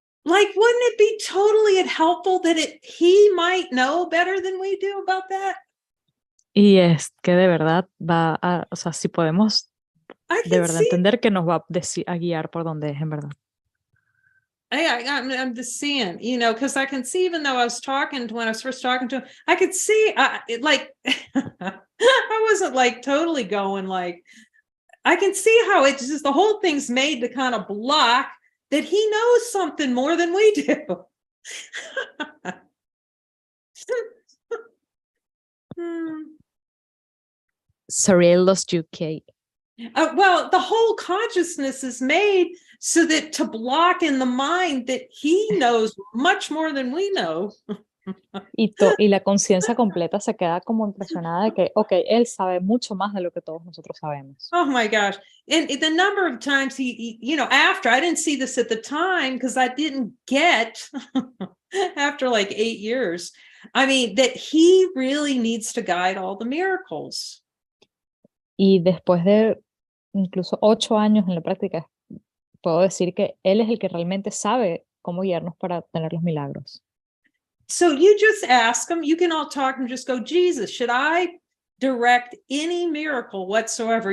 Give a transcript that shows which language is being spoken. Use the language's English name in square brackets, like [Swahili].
[English] Like, wouldn't it be totally helpful that he might know better than we do about that? [Spanish] Y es que de verdad o sea, si podemos de verdad entender que nos va a guiar por donde es en verdad. [English] I'm just seeing, because I can see, even though when I was first talking to him, I could see, like, I wasn't like totally going like, I can see how it's just the whole thing's made to kind of block that he knows something more than we do. Sorry, I lost you, Kate. Well, the whole consciousness is made so that to block in the mind that he knows much more than we know. [Spanish] Y la conciencia completa se queda como impresionada de que, ok, él sabe mucho más de lo que todos nosotros sabemos. [English] Oh my gosh. And the number of times he after, I didn't see this at the time because I didn't get after like 8 years. I mean, that he really needs to guide all the miracles. [Spanish] Y después de incluso 8 años en la práctica, puedo decir que él es el que realmente sabe cómo guiarnos para tener los milagros. [English] So you just ask him, you can all talk and just go, Jesus, should I direct any miracle whatsoever?